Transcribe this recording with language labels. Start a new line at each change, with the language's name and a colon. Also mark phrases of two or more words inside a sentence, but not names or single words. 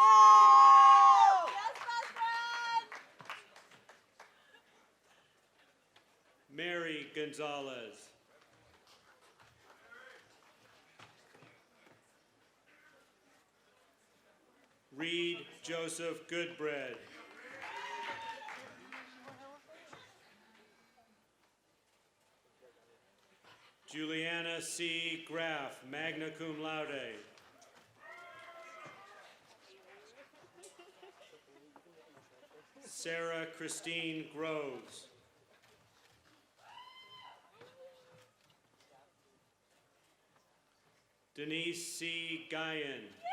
English: Mary Gonzalez. Reed Joseph Goodbread. Juliana C.
Latin: Graff, magna cum laude.
English: Sarah Christine Groves. Denise C. Guyan.